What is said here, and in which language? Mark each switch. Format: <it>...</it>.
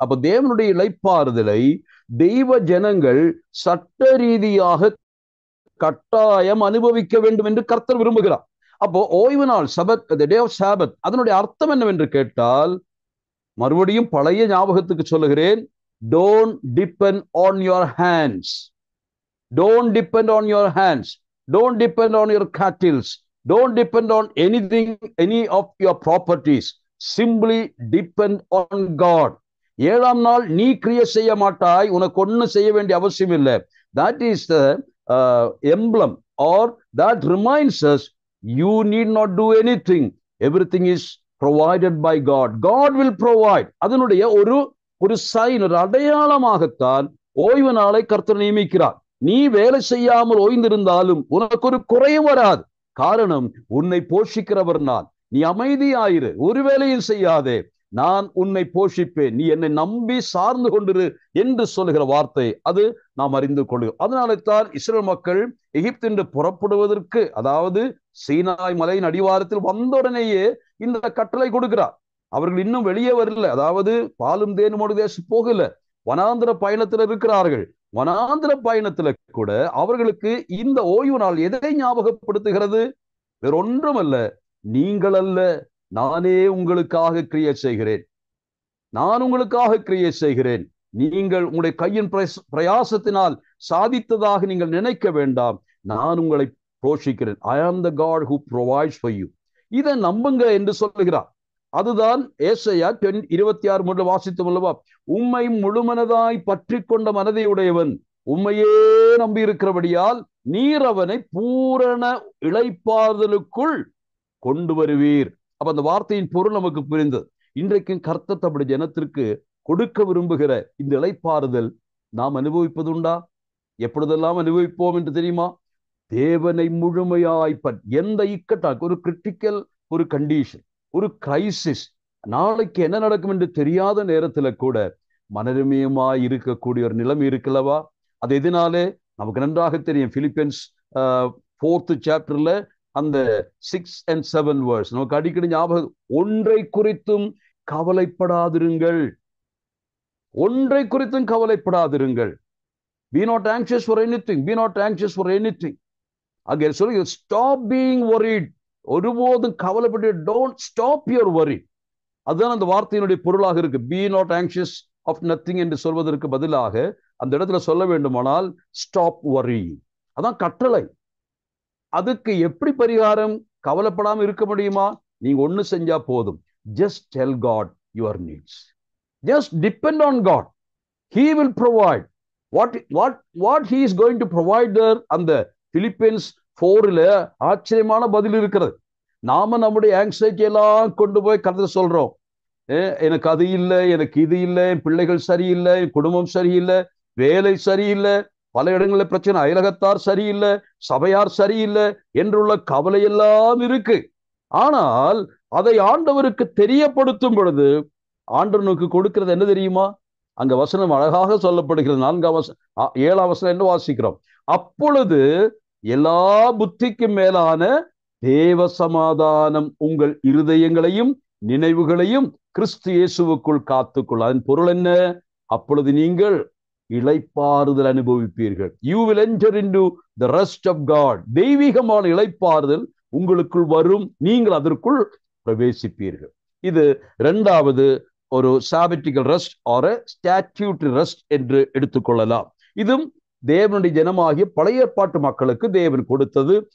<ta>அப்ப தேவனுடைய இளைப்பாறுதலை தெய்வ ஜனங்கள் சட்ட ரீதியாக கட்டாயம் அனுபவிக்க வேண்டும் என்று கர்த்தர் விரும்புகிறார். அப்போ ஓய்வு நாள், சபத்,</ta> <en>the day of Sabbath,</en> <ta>அதனுடைய அர்த்தம் என்னவென்று கேட்டால், மறுபடியும் பழைய ஞாபகத்துக்கு சொல்லுகிறேன்,</ta> <en>don't depend on your hands, don't depend on your hands, don't depend on your cattle, don't depend on anything, any of your properties, simply depend on God.</en> <ta>7ஆம் நாள் நீ கிரியை செய்ய மாட்டாய், உனக்கு ஒன்னும் செய்ய வேண்டிய அவசியம் இல்லை.</ta> <en>That is the emblem, or that reminds us you need not do anything, everything is provided by God. God will provide.</en> <ta>அதனுடைய ஒரு சைன், ஒரு அடையாளமாகத்தான் ஓய்வு நாளை கர்த்தர் நியமிக்கிறார். நீ வேலை செய்யாமல் ஓய்ந்திருந்தாலும் உனக்கு ஒரு குறையும் வராது. காரணம், உன்னை போஷிக்கிறவர் நான். நீ அமைதியாயிரு, ஒரு வேலையும் செய்யாதே, நான் உன்னை போஷிப்பேன், நீ என்னை நம்பி சார்ந்து கொண்டிரு என்று சொல்லுகிற வார்த்தை, அது நாம் அறிந்து கொள்கிறோம். அதனால தான் இஸ்ரேல் மக்கள் எகிப்தின்று புறப்படுவதற்கு, அதாவது சீனாய் மலையின் அடிவாரத்தில் வந்தவுடனேயே இந்த கட்டளை கொடுக்கிறார். அவர்கள் இன்னும் வெளியே வரல, அதாவது பாலும் தேனும் தேசம் போகல, வனாந்திர பயணத்தில் இருக்கிறார்கள். வனாந்திர பயணத்துல கூட அவர்களுக்கு இந்த ஓய்வு நாள் எதை ஞாபகப்படுத்துகிறது? வேறொன்றுமல்ல, நீங்கள் அல்ல, நானே உங்களுக்காக கிரியை செய்கிறேன், நான் உங்களுக்காக கிரியை செய்கிறேன். நீங்கள் உங்களுடைய கையின் பிரயாசத்தினால் சாதித்ததாக நீங்கள் நினைக்க வேண்டாம், நான் உங்களை போஷிக்கிறேன்.</ta> <en>I am the God who provides for you.</en> <ta>இதை நம்புங்க என்று சொல்லுகிறார். அதுதான் ஏசாயா 26:3 வாசித்தோம் அல்லவா? உம்மை முழுமனதாய் பற்றி கொண்ட மனதை உடையவன் உம்மையே நம்பி இருக்கிறபடியால் நீர் அவனை பூரண இளைப்பாறுதலுக்குள் கொண்டு வருவீர். அப்ப அந்த வார்த்தையின் பொருள் நமக்கு புரிந்தது. இன்றைக்கும் கர்த்தர் தம்முடைய ஜனத்திற்கு கொடுக்க விரும்புகிற இந்த இளைப்பாறுதல் நாம் அனுபவிப்பதுண்டா? எப்பொழுதெல்லாம் அனுபவிப்போம் என்று தெரியுமா? தேவனை முழுமையாய் எந்த இக்கட்டாக ஒரு கிரிட்டிக்கல் ஒரு கண்டிஷன், ஒரு கிரைசிஸ், நாளைக்கு என்ன நடக்கும் என்று தெரியாத நேரத்துல கூட மனரமியமாய் இருக்கக்கூடிய ஒரு நிலைமை இருக்குல்லவா? அது எதனாலே நமக்கு நன்றாக தெரியும். பிலிப்பியன்ஸ் 4th chapterல அந்த 6 and 7 verse நமக்கு அடிக்கடி ஞாபகம். ஒன்றை குறித்தும் கவலைப்படாதிருங்கள், ஒன்றை குறித்தும் கவலைப்படாதிருங்கள்.</ta> <en>Be not anxious for anything, be not anxious for anything.</en> <ta>அங்கே சொல்லி ஸ்டாப் பீயிங் worried. ஒருபோதும் கவலைப்பட்டு</ta> <en>don't stop your worry.</en> <ta>அதுதான் அந்த வார்த்தையினுடைய பொருளாக இருக்கு.</ta> <en>Be not anxious of nothing</en> <ta>என்று சொல்வதற்கு பதிலாக அந்த இடத்துல சொல்ல வேண்டுமானால் ஸ்டாப் worrying. அதான் கட்டளை. அதுக்கு எப்படி பரிகாரம்? கவலைப்படாம இருக்க முடியுமா? நீங்க ஒண்ணு செஞ்சா போதும்.</ta> <en>Just tell God your needs. Just depend on God. He will provide. What he is going to provide there.</en> <ta>அந்த பிலிப்பியன்ஸ் 4ல ஆச்சரியமான பதில் இருக்கிறது. நாம நம்முடைய ஆங்ஸைட்டி எல்லாம் கொண்டு போய் கருத்து சொல்றோம். எனக்கு அது இல்லை, எனக்கு இது இல்லை, என் பிள்ளைகள் சரியில்லை, என் குடும்பம் சரியில்லை, வேலை சரியில்லை, பல இடங்களில் பிரச்சனை, அயலகத்தார் சரியில்லை, சபையார் சரியில்லை என்றுள்ள கவலை எல்லாம் இருக்கு. ஆனால் அதை ஆண்டவருக்கு தெரியப்படுத்தும் பொழுது ஆண்டவனுக்கு கொடுக்கிறது என்ன தெரியுமா? அங்க வசனம் அழகாக சொல்லப்படுகிறது. 7ஆம் வசனம் என்ன வாசிக்கிறோம்? அப்பொழுது எல்லா புத்திக்கும் மேலான தேவ சமாதானம் உங்கள் இருதயங்களையும் நினைவுகளையும் கிறிஸ்து இயேசுவுக்குள் காத்துக்கொள்ள. அதன் பொருள் என்ன? அப்பொழுது நீங்கள் இளைப்பாறுதல் அனுபவிப்பீர்கள்.</ta> <en>You will enter into the rest of God.</en> <ta>தெய்வீகமான இளைப்பாறுதல் உங்களுக்குள் வரும், நீங்கள் அதற்குள் பிரவேசிப்பீர்கள். இது இரண்டாவது ஒரு சாபட்டிக்கல் ரெஸ்ட் ஆர் ஸ்டாட்யூட்டரி ரெஸ்ட் என்று எடுத்துக்கொள்ளலாம். இதுவும் தேவனுடைய ஜனமாகிய பழைய ஏற்பாட்டு மக்களுக்கு தேவன் கொடுத்தது.</ta>